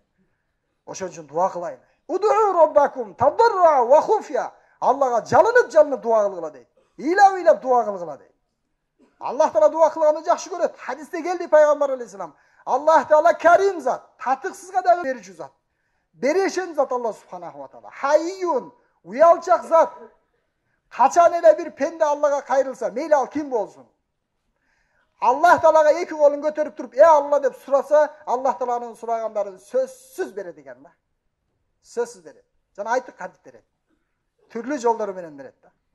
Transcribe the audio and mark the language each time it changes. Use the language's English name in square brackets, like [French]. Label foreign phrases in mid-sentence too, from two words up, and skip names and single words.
[Kyrgyz] Ошон үчүн дуа кылайлы. [Arabic] ادعوا ربكم تضرعا وخفية. [Kyrgyz] Аллага жалынып дуа кылгыла дейт. Ыйлап дуа кылгыла дейт. Аллах Таала дуа кылганы жакшы көрөт. Хадисте келди пайгамбар алейхиссалам. Аллах Таала карим зат, татыксызга дагы берүүчү зат. Берешен зат Алла [Arabic] سبحانه وتعالى. [Kyrgyz] Хайюн, уялчак зат. Качан эле бир пенде Аллага кайрылса, мейли ал ким болсун. Аллах Таалага эки колун көтөрүп туруп, Алла деп сураса, Аллах Тааланын сурагандарын сөзсүз берет экен да. Сөзсүз берет. Жана айттык кантип берет. Түрлүү жолдору менен берет да.